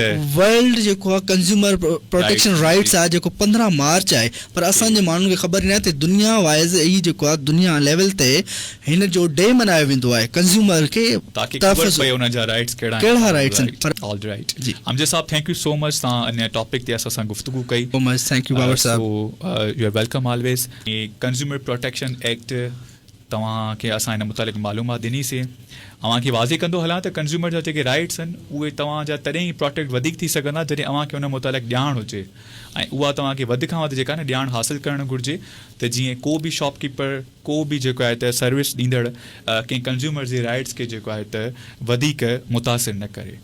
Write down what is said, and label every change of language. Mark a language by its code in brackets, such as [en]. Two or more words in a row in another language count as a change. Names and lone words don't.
[sd] वर्ल्ड जेको आहे [en] consumer protection rights [sd] आहे जेको 15 मार्च आहे पर असांजे माण्हुनि खे ख़बर ई न आहे त दुनिया वाइज़ ही जेको आहे दुनिया लेवल ते हिन जो डे मल्हायो वेंदो आहे कंज्यूमर खे कहिड़ा राइट्स आहिनि। अमजद साहब [en] thank you so much [sd] तव्हां इन टॉपिक ते असां सां गुफ्तगू कई [en] thank you Babar sahab you are welcome always. consumer protection act [sd] तव्हांखे असां हिन मुतालिक़ मालूमात ॾिनीसीं. अव्हांखे वाज़े कंदो हलां त कंज़्यूमर जा जेके राइट्स आहिनि उहे तव्हांजा तॾहिं ई प्रोटेक्ट वधीक थी सघंदा जॾहिं अव्हांखे हुन मुतालिक़ ॼाण हुजे ऐं उहा तव्हांखे वधि खां वधि जेका न ॼाण हासिलु करणु घुरिजे त जीअं को बि शॉपकीपर को बि जेको आहे त सर्विस ॾींदड़ कंहिं कंज़्यूमर जे राइट्स खे जेको आहे त वधीक मुतासिर न करे.